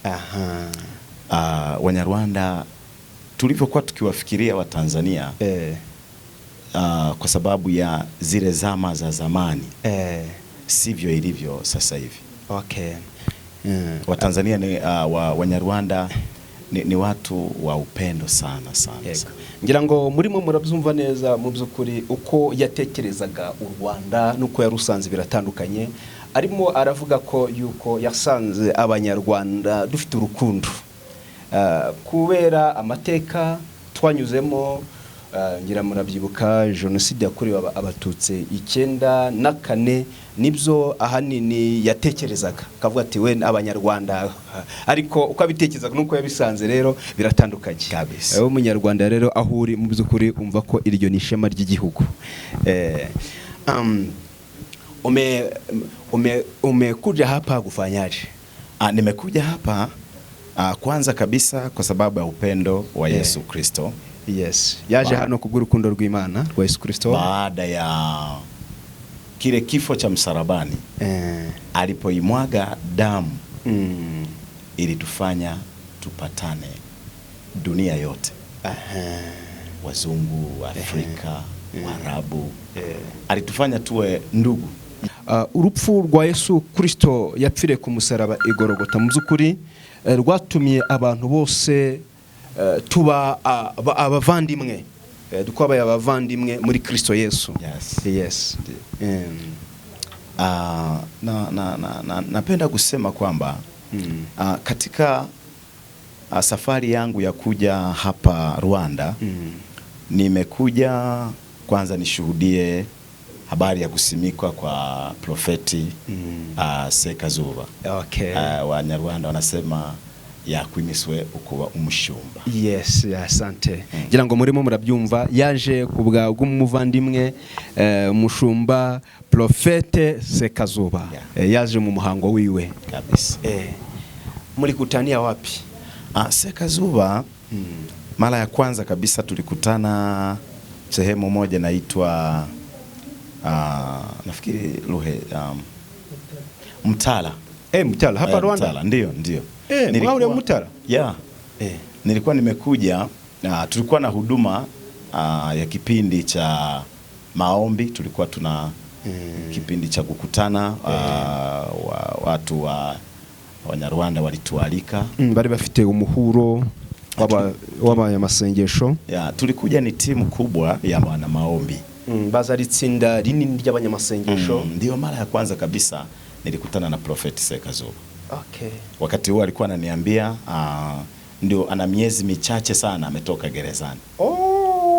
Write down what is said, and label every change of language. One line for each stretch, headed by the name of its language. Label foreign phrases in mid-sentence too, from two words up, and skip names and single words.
Swahili: Wanyarwanda tulivyokuwa tukiwafikiria wa Tanzania kwa sababu ya zile zama za zamani sivyo ilivyo sasa hivi. Watanzania ni Wanyarwanda ni watu wa upendo sana.
Kinyarwanda: Ngira ngo murimo murabyumva neza mu byukuri uko yatekerezaga u Rwanda nuko yarusanze biratandukanye. Arimo aravuga ko yuko yasanze abanyarwanda dufite urukundo kubera amateka twanyuzemo. Ngira murabyibuka jenoside yakorewe abatutsi 1994, nibyo ahanini yatekerezaga, akavuga ati we abanyarwanda, ariko uko abitekerezaga nuko yabisanze rero biratandukanye kabisa. Wowe umunyarwanda rero aho uri mu byukuri umva ko iryo ni ishema ry'igihugu.
Swahili: Umekuja hapa kufanyaje? Nimekuja hapa kwanza kabisa kwa sababu ya upendo wa Yesu Kristo.
English: Yes.
Kinyarwanda: Yaje hano kubw'urukundo rw'Imana rwa Yesu Kristo.
Swahili: Baada ya kile kifo cha msalabani, alipoimwaga damu ili tufanya tupatane dunia yote. Wazungu, Afrika, Waarabu. Alitufanya tuwe ndugu.
Kinyarwanda: Urupfu rwa Yesu Kristo yapfire ku musaraba igorogota mu byukuri rwatumye abantu bose tuba abavandimwe, dukabaye abavandimwe muri Kristo Yesu.
English: Yes.
Swahili: Napenda kusema kwamba katika safari yangu ya kuja hapa Rwanda, nimekuja kwanza nishuhudie habari ya kusimikwa kwa profeti Sekazuba. Wanyarwanda wanasema
Kinyarwanda: yakwimiswe ukuba umushumba.
English: Yes, asante.
Kinyarwanda: Ngira ngo murimo murabyumva, yaje kubwa bw'umuvandimwe umushumba profete Sekazuba. Yaje mu muhango wiwe kabisa.
Swahili: Muri kutania wapi? Sekazuba mara ya kwanza kabisa tulikutana sehemu moja naitwa nafikiri Mtala. Mtala hapa Rwanda. Mtala, ndio. Nilikuwa Mtala. Nilikuwa nimekuja, tulikuwa na huduma ya kipindi cha maombi, tulikuwa tuna kipindi cha kukutana, watu wa Wanyarwanda walitualika.
Kinyarwanda: Bari bafite umuhuro w'abanyamasengesho.
Swahili: Tulikuja ni timu kubwa ya wana maombi.
Kinyarwanda: Baza ritsinda rinini ry'abanyamasengesho.
Swahili: Ndio mara ya kwanza kabisa nilikutana na Prophet Sekazuba. Wakati huo alikuwa ananiambia ndio ana miezi michache sana ametoka gerezani.